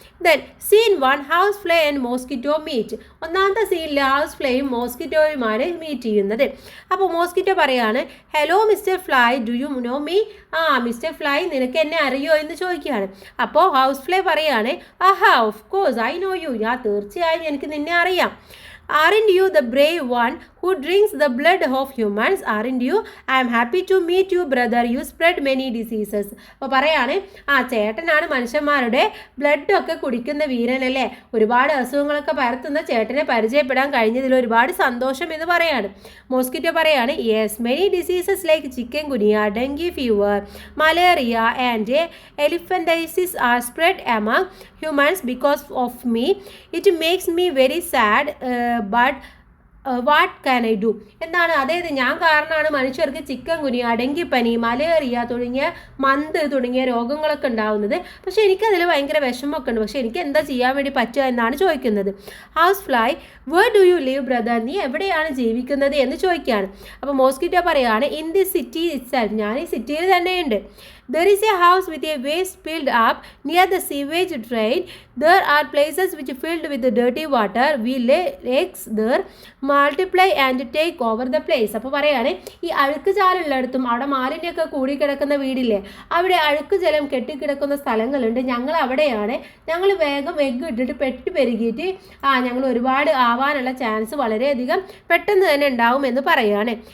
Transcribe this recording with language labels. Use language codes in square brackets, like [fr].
[en] Then scene 1, house fly and mosquito meet. [ml] ഒന്നാമത്തെ സീനിൽ house ഫ്ലൈയും മോസ്കിറ്റോയുമാണ് meet ചെയ്യുന്നത്. അപ്പോൾ മോസ്കിറ്റോ പറയാണ്, [en] Hello mister fly, do you know me? [ml] Mister fly, നിനക്ക് എന്നെ അറിയോ എന്ന് ചോദിക്കുകയാണ്. അപ്പോൾ ഹൗസ് ഫ്ലൈ പറയാണ്, [en] Of course I know you. [ml] തീർച്ചയായും എനിക്ക് നിന്നെ അറിയാം. [en] Aren't you the brave one who drinks the blood of humans? Aren't you? I am happy to meet you, brother. You spread many diseases. [ml] അപ്പോൾ പറയാണ്, ചേട്ടനാണ് മനുഷ്യന്മാരുടെ ബ്ലഡൊക്കെ കുടിക്കുന്ന വീരനല്ലേ, ഒരുപാട് അസുഖങ്ങളൊക്കെ പരത്തുന്ന ചേട്ടനെ പരിചയപ്പെടാൻ കഴിഞ്ഞതിൽ ഒരുപാട് സന്തോഷം എന്ന് പറയാണ്. മോസ്കിറ്റോ പറയാണ്, [en] Yes, many diseases like chikungunya, dengue fever, malaria and elephantiasis are spread among humans because of me. It makes me very sad, but what can I do? [ml] എന്താണ്? അതായത് ഞാൻ കാരണമാണ് മനുഷ്യർക്ക് ചിക്കൻ ഗുനിയ, ഡെങ്കിപ്പനി, മലേറിയ തുടങ്ങിയ മന്ത് തുടങ്ങിയ രോഗങ്ങളൊക്കെ ഉണ്ടാവുന്നത്. പക്ഷേ എനിക്കതിൽ ഭയങ്കര വിഷമമൊക്കെ ഉണ്ട്. പക്ഷേ എനിക്ക് എന്താ ചെയ്യാൻ വേണ്ടി പറ്റുക എന്നാണ് ചോദിക്കുന്നത്. [en] House fly, where do you live brother? [ml] നീ എവിടെയാണ് ജീവിക്കുന്നത് എന്ന് ചോദിക്കുകയാണ്. അപ്പോൾ മോസ്കിറ്റോ പറയാണ്, [en] In the city itself. [ml] ഞാൻ ഈ സിറ്റിയിൽ തന്നെയുണ്ട്. [en] There is a house with a waste filled up near the sewage drain. There are places which are filled with dirty water. We lay eggs there, multiply and take over the place. [ml] അപ്പോൾ പറയാണ്, ഈ അഴുക്ക് ജലമുള്ളിടത്തും അവിടെ മാലിന്യമൊക്കെ കൂടിക്കിടക്കുന്ന വീടില്ലേ, അവിടെ അഴുക്ക് ജലം കെട്ടിക്കിടക്കുന്ന സ്ഥലങ്ങളുണ്ട്. ഞങ്ങൾ അവിടെയാണ്. ഞങ്ങൾ വേഗം എഗ്ഗ് ഇട്ടിട്ട് പെട്ട് പെരുകിയിട്ട് ഞങ്ങൾ ഒരുപാട് ആവാനുള്ള ചാൻസ് വളരെയധികം പെട്ടെന്ന് തന്നെ ഉണ്ടാവും എന്ന് പറയുകയാണ്.